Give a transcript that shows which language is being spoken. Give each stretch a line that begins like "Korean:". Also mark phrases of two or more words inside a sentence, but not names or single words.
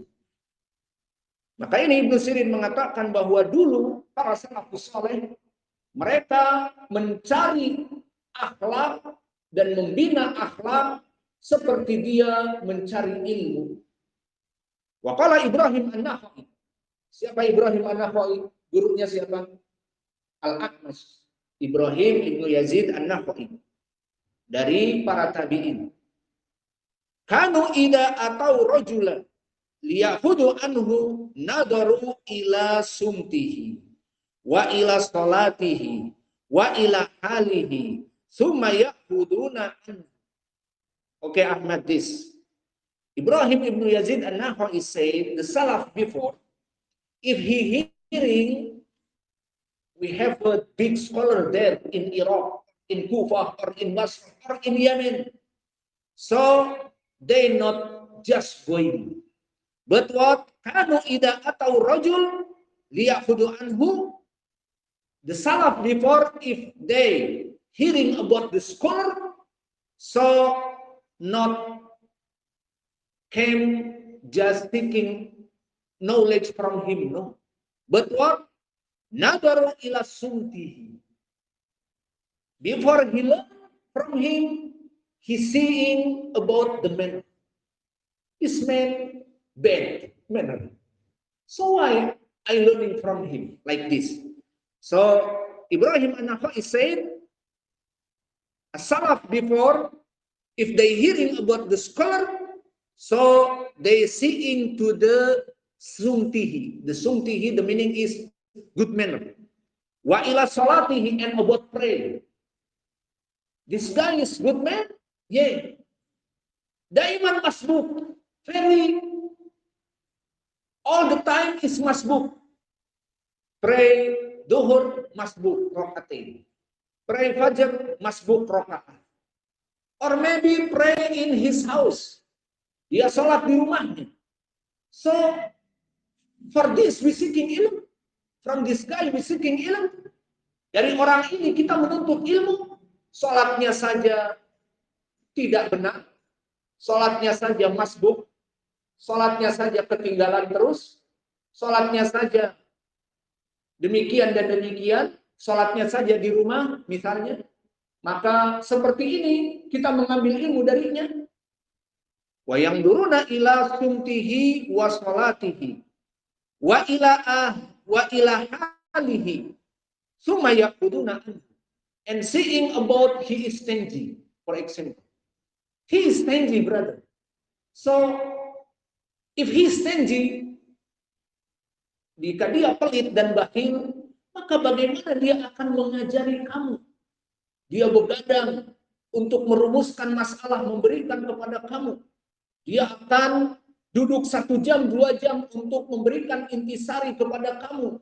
Indonesian: Maka ini Ibnu Sirin mengatakan bahwa dulu para salafus saleh mereka mencari akhlak dan membina akhlak seperti dia mencari ilmu.
Arabic: Waqala Ibrahim An-Nakhai.
Indonesian: Siapa Ibrahim An-Nakhai? Gurunya siapa? Al-A'mash. Ibrahim Ibnu Yazid An-Nakhai. Dari para tabi'in.
Arabic: كانوا إذا أتوا رجلا ليأخذوا عنه نظروا إلى سمته وإلى صلاته وإلى حاله ثم يأخذون عنه.
English: Okay, Ahmad, this Ibrahim Ibn Yazid An-Nakhai said the Salaf before, if he hearing, we have a big scholar there in Iraq, in Kufa, or in Masr, or in Yemen, so they not just going. But what?
Arabic: كانوا إذا أتوا رجل ليأخذوا عنه.
English: The Salaf before, if they hearing about the scholar, so not came just taking knowledge from him, no. But what?
Arabic: نظروا إلى سمته.
English: Before he learn from him, he seeing about the man. This man bad manner. So why I learning from him like this? So Ibrahim An-Nakhai said, a Salaf before, if they hearing about the scholar, so they seeing to the sumtihi. The sumtihi, the meaning is good manner.
Arabic: وإلى صلاته,
English: and about prayer. This guy is good man? Yeah.
Arabic: دائما مسبوق.
English: Very, all the time is masbuk.
Arabic: Pray ظهر مسبوق ركعتين. Pray فجر مسبوق ركعة.
English: Or maybe pray in his house.
Indonesian: Dia sholat di rumahnya.
English: So for this we seeking ilmu. From this guy we seeking ilmu.
Indonesian: Dari orang ini kita menuntut ilmu. Sholatnya saja tidak benar. Sholatnya saja masbuk. Sholatnya saja ketinggalan terus, sholatnya saja demikian dan demikian, sholatnya saja di rumah misalnya, maka seperti ini kita mengambil ilmu darinya.
Arabic: وينظرون إلى سمته وصلاته وإلى حاله ثم يأخذون,
English: and seeing about he is stingy, for example. He is stingy, brother. So if he is stingy,
Indonesian: jika dia pelit dan bakhil, maka bagaimana dia akan mengajari kamu? Dia begadang untuk merumuskan masalah, memberikan kepada kamu. Dia akan duduk 1 jam, 2 jam untuk memberikan intisari kepada kamu.